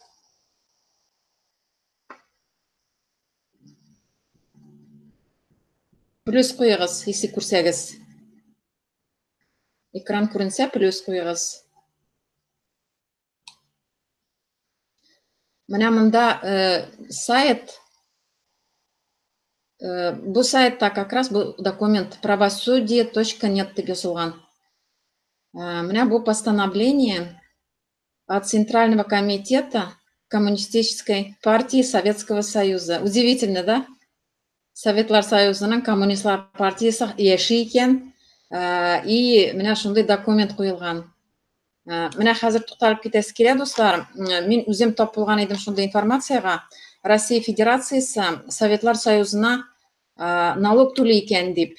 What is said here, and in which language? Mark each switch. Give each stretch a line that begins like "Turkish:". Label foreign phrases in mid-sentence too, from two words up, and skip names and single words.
Tatar: Плюс куегыз, если күрсәгез. Экран күренсә, плюс куегыз. Менә монда сайт. Бу сайтта
Russian: как раз
Tatar: бу документ правосудие.нет дип язылган. Менә бу
Russian: постановление от Центрального комитета Коммунистической партии Советского Союза. Удивительно, да?
Tatar: Советлар Союзының Коммунистлар партиясы яши икән, и менә шундый документ куелган. Менә хәзер тукталып китәсе килә, дуслар. Мин үзем тап булган идем шундый информацияга. Россия Федерациясы Советлар Союзына налог түли икән дип.